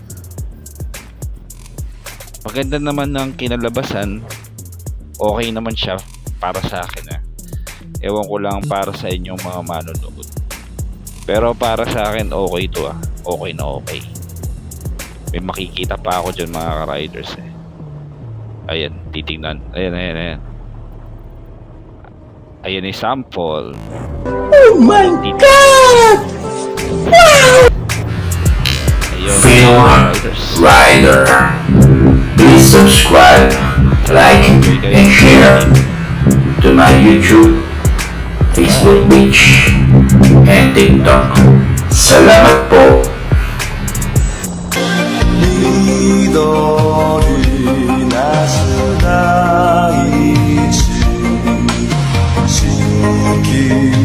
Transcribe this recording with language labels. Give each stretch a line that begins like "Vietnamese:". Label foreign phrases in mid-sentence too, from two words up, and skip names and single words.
Filipino: Maganda naman ng kinalabasan, okay naman siya para sa akin Ewan ko lang para sa inyong mga manonood, pero para sa akin okay to okay na okay. May makikita pa ako dyan mga ka-riders Ayan, titingnan. Ayan yung sample.
English: Oh my God! Wow!
Filipino: Ayun, Phil Rider.
English: Please subscribe, like, and share to my YouTube, Facebook page, and TikTok.
Filipino: Salamat po.
Japanese: 緑なす大地蜃気